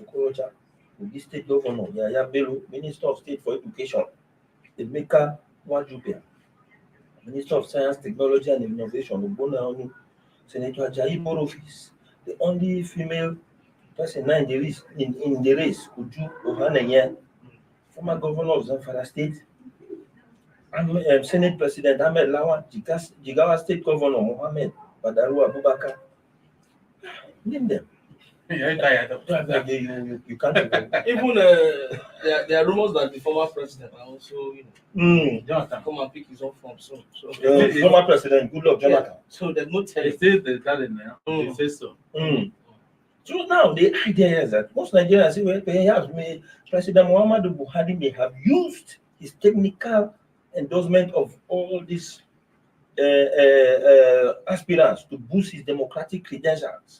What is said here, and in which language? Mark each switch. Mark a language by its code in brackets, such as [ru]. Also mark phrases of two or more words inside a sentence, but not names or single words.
[en] Sokorocha, the State Governor Yaya Bello, Minister of State for Education, Emeka Nwajubia, Minister of Science, Technology and Innovation, Ogbonna Onu, Senator Ajayi Borofis, the only female person in the race, Uju Ohanenye, former Governor of Zamfara State, and Senate President Ahmed Lawan, Jigawa State Governor Mohammed Badaru Abubakar. Name them. You can't even there are rumors that the former president are also Jonathan come and pick his own form soon. So former president, good luck, Jonathan. So there's no telling. They say so. So now the idea is that most Nigerians say, well, perhaps President Muhammadu Buhari may have used his technical endorsement of all these aspirants to boost his democratic credentials.